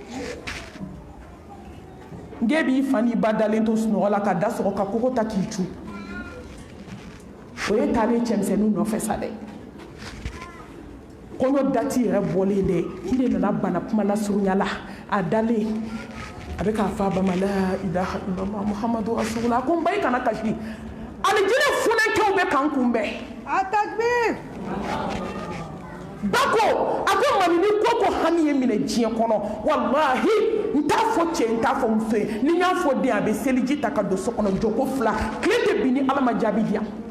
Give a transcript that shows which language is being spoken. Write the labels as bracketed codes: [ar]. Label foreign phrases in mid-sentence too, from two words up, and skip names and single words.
[bm] n k'e b'i fa n'i ba dalen to sunɔgɔ la ka da sɔgɔ ka kogo ta k'i cu o ye taalen cɛmisɛnninw nɔfɛ sa dɛ kɔɲɔ dati yɛrɛ bɔlen dɛ i de nana bana kuma lasurunya la a dalen a bɛ k'a fɔ a ba ma [ar] لا إله إلا الله محمد رسول الله [bm] a ko n ba i kana kasi alijinɛ funɛkɛw bɛ k'an kunbɛn Atakbir! ba ko a ko mami ni ko hami ye minɛ diɲɛ kɔnɔ wallahi n t'a fɔ cɛ n t'a fɔ muso ye ni n y'a fɔ den a bɛ seliji ta ka don so kɔnɔ jɔko 2 tile tɛ bin ni ala ma jaabi di yan